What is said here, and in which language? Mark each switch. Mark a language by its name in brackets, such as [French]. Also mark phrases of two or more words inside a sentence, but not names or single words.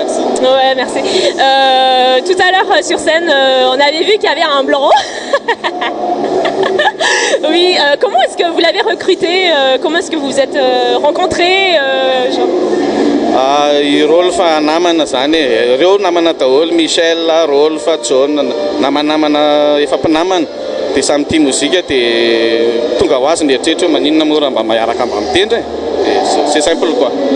[French] Ouais, merci. Tout à l'heure sur scène, on avait vu qu'il y avait un blanc. Oui, comment est-ce que vous l'avez recruté? Comment est-ce que vous vous êtes rencontrés [Malagasy] Rolfa namana zany reo namana daholo Michel, Rolfa, John, namana efa mpinamana dia samy tia mozika dia tonga ho azy ny eritreritry hoe maninona moa raha mba miaraka mba mitendry dia [French] c'est simple quoi.